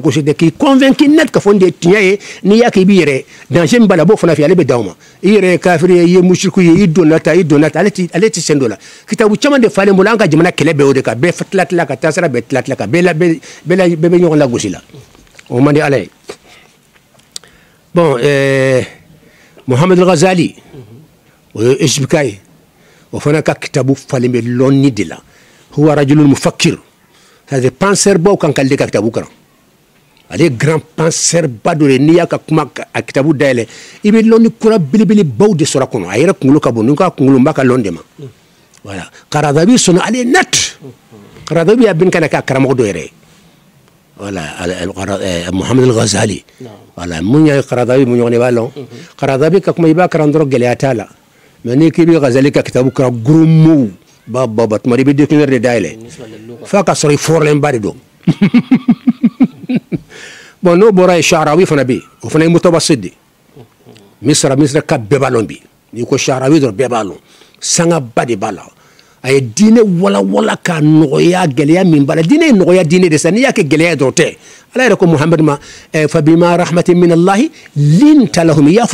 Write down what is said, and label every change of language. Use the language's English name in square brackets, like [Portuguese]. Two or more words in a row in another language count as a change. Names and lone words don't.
[Bambara] gosi tɛ k'i convaincre net ka fɔ nin de ye tiɲɛ ye n'i y'a kɛ i b'i yɛrɛ danger min b'a la a b'o fana fɛ ale bɛ d'aw ma i yɛrɛ ye kafiri ye i ye musiriku ye i donna ta ale tɛ sen dɔ la kitabu caman de falen bolo an ka jamana kɛlɛ bɛ o de kan bɛɛ tila ka taasira bɛɛ tila ka bɛɛ bɛ ɲɔgɔn lagosi la o man di ala ye bon Muhammad al-Ghazali o ye expliqué ye o fana ka kitabu falen bɛ lɔnni de la [Arabic] هو رجل مفكر [French] c'est-à-dire penseur [Bambara] baw kan k'ale de ka kitabu kalan ale ye [French] grand penseur [Bambara] ba dɔ de n'i y'a ka kuma a kitabu dayɛlɛ i bɛ lɔnni kura belebele baw de sɔrɔ a kɔnɔ a yɛrɛ kunkolo ka bon ni ka kunkolo n b'a ka lɔn de ma voilà Qaradawi sɔnna ale ye net Qaradawi y'a bin kana k'a karamɔgɔ dɔ yɛrɛ ye voilà Muhammad al-Ghazali voilà mun ye Qaradawi mun ɲɔgɔn de b'a lɔn Qaradawi ka kuma i b'a kalan dɔrɔn gɛlɛya t'a la mais n'i k'i bɛ Ghazali ka kitabu kalan [French] gros mots [Bambara] ba tuma i bɛ dictionnaire de dayɛlɛ f'a ka sɔrɔ i fɔrɔlenba de don bon n'o bɔra yen Sha'rawi fana bɛ yen o fana ye mutawasit de Misra ka bɛɛ b'a lɔn bi n'i ko Sha'rawi dɔrɔn bɛɛ b'a lɔn sangaba de b'a la a ye diinɛ walawala k'a nɔgɔya gɛlɛya min b'a la diinɛ ye nɔgɔya diinɛ de sa n'i y'a kɛ gɛlɛya dɔrɔn tɛ ala yɛrɛ ko Muhamadu ma [Arabic] فبما رحمة من الله لنت لهم [Bambara] i y'a